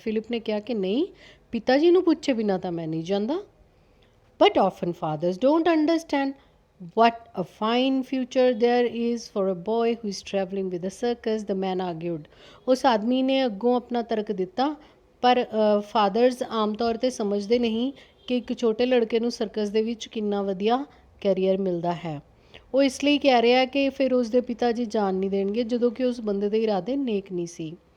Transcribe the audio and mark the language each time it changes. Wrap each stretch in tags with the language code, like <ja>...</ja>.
<pa>Philip</pa> <hi>ने कहा कि नहीं, पिता जी</hi> <pa>ਨੂੰ ਪੁੱਛੇ ਬਿਨਾਂ ਤਾਂ ਮੈਂ ਨਹੀਂ ਜਾਂਦਾ।</pa> <en>But often fathers don't understand what a fine future there is for a boy who is traveling with a circus, the man argued.</en> <pa>ਉਸ ਆਦਮੀ ਨੇ ਅੱਗੋਂ ਆਪਣਾ ਤਰਕ ਦਿੱਤਾ, ਪਰ ਫਾਦਰਸ ਆਮ ਤੌਰ 'ਤੇ ਸਮਝਦੇ ਨਹੀਂ ਕਿ ਇੱਕ ਛੋਟੇ ਲੜਕੇ ਨੂੰ ਸਰਕਸ ਦੇ ਵਿੱਚ ਕਿੰਨਾ ਵਧੀਆ ਕੈਰੀਅਰ ਮਿਲਦਾ ਹੈ। ਉਹ ਇਸ ਲਈ ਕਹਿ ਰਿਹਾ ਕਿ ਫਿਰ ਉਸ ਦੇ ਪਿਤਾ ਜੀ ਜਾਣ ਨਹੀਂ ਦੇਣਗੇ ਜਦੋਂ ਕਿ ਉਸ ਬੰਦੇ ਦੇ ਇਰਾਦੇ ਨੇਕ ਨਹੀਂ ਸੀ।</pa>